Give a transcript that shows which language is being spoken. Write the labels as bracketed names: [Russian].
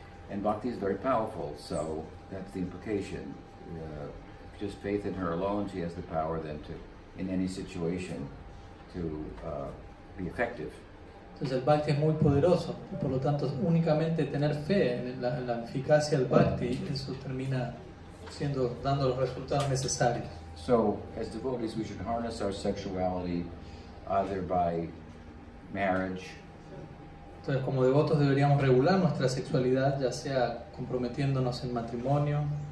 [English] And bhakti is very powerful, so that's the implication. Just faith in her alone, she has the power then to, in any situation, to be effective. [Spanish] Entonces el Bhakti es muy poderoso, y por lo tanto únicamente tener fe en la eficacia del Bhakti, eso termina dando los resultados necesarios. [English] So, as devotees, we should harness our sexuality either by marriage, [Spanish] Entonces como devotos deberíamos regular nuestra sexualidad, ya sea comprometiéndonos en matrimonio,